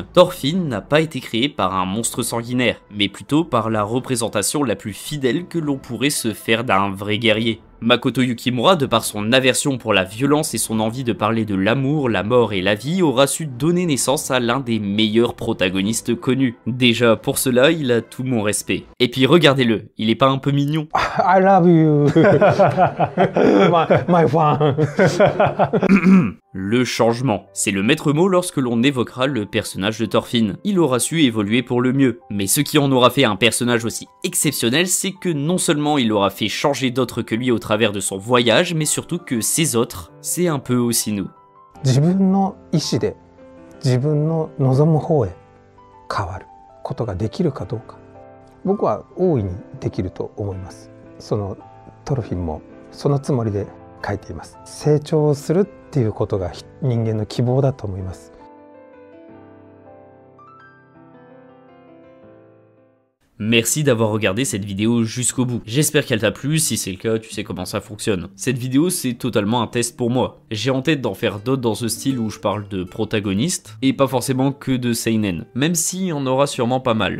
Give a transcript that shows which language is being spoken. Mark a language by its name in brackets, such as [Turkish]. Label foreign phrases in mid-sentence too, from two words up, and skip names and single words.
[French] Thorfinn n'a pas été créé par un monstre sanguinaire, mais plutôt par la représentation la plus fidèle que l'on pourrait se faire d'un vrai guerrier. Makoto Yukimura, de par son aversion pour la violence et son envie de parler de l'amour, la mort et la vie, aura su donner naissance à l'un des meilleurs protagonistes connus. Déjà, pour cela, il a tout mon respect. Et puis regardez-le, il est pas un peu mignon? [English] I love you, my fan. [French] Le changement. C'est le maître mot lorsque l'on évoquera le personnage de Thorfinn. Il aura su évoluer pour le mieux. Mais ce qui en aura fait un personnage aussi exceptionnel, c'est que non seulement il aura fait changer d'autres que lui au travers de son voyage, mais surtout que ces autres, c'est un peu aussi nous. [Japanese] 自分の意思で自分の望む方へ変わることができるかどうか、僕は大いにできると思います。そのトロフィンもそのつもりで書いています。成長するっていうことが人間の希望だと思います。 [French] Merci d'avoir regardé cette vidéo jusqu'au bout. J'espère qu'elle t'a plu, si c'est le cas, tu sais comment ça fonctionne. Cette vidéo, c'est totalement un test pour moi. J'ai en tête d'en faire d'autres dans ce style où je parle de protagonistes, et pas forcément que de seinen, même s'il y en aura sûrement pas mal.